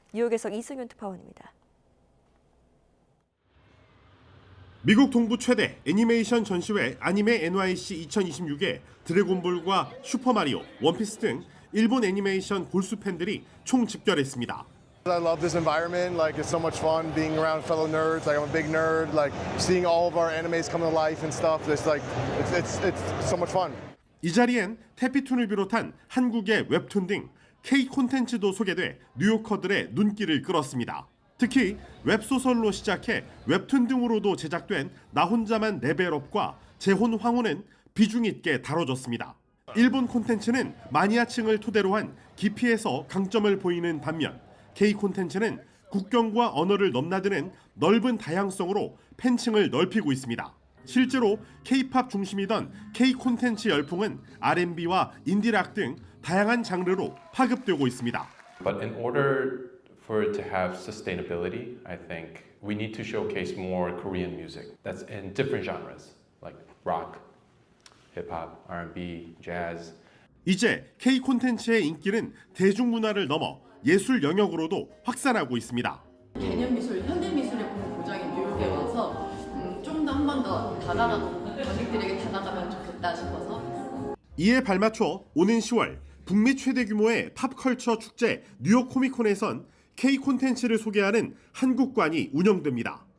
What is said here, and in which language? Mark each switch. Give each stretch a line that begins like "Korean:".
Korean: 뉴욕에서 이승윤 특파원입니다. 미국 동부 최대 애니메이션 전시회 아니메 NYC 2026에 드래곤볼과 슈퍼마리오, 원피스 등 일본 애니메이션 골수 팬들이 총 집결했습니다.
English: I love this environment. Like it's so much fun being around fellow nerds. Like I'm a big nerd. Like seeing all of our animes come to life and stuff. It's like it's so much fun.
Korean: 이 자리엔 태피툰을 비롯한 한국의 웹툰 등 K 콘텐츠도 소개돼 뉴요커들의 눈길을 끌었습니다. 특히 웹소설로 시작해 웹툰 등으로도 제작된 나 혼자만 레벨업과 재혼 황후는 비중 있게 다뤄졌습니다. 일본 콘텐츠는 마니아층을 토대로 한 깊이에서 강점을 보이는 반면 K 콘텐츠는 국경과 언어를 넘나드는 넓은 다양성으로 팬층을 넓히고 있습니다. 실제로 K-팝 중심이던 K 콘텐츠 열풍은 R&B와 인디락 등 다양한 장르로 파급되고 있습니다.
English: But in order for it to have sustainability, I think we need to showcase more Korean music that's in different genres like rock, hip-hop, R&B, jazz.
Korean: 이제 K 콘텐츠의 인기는 대중문화를 넘어 예술 영역으로도 확산하고 있습니다. 개념 미술, 현대 미술의 고장인 뉴욕에 와서 좀 더 한 번 더 관객들에게 다가가면 좋겠다 싶어서. 이에 발맞춰 오는 10월 북미 최대 규모의 팝컬처 축제 뉴욕 코미콘에선 K 콘텐츠를 소개하는 한국관이 운영됩니다.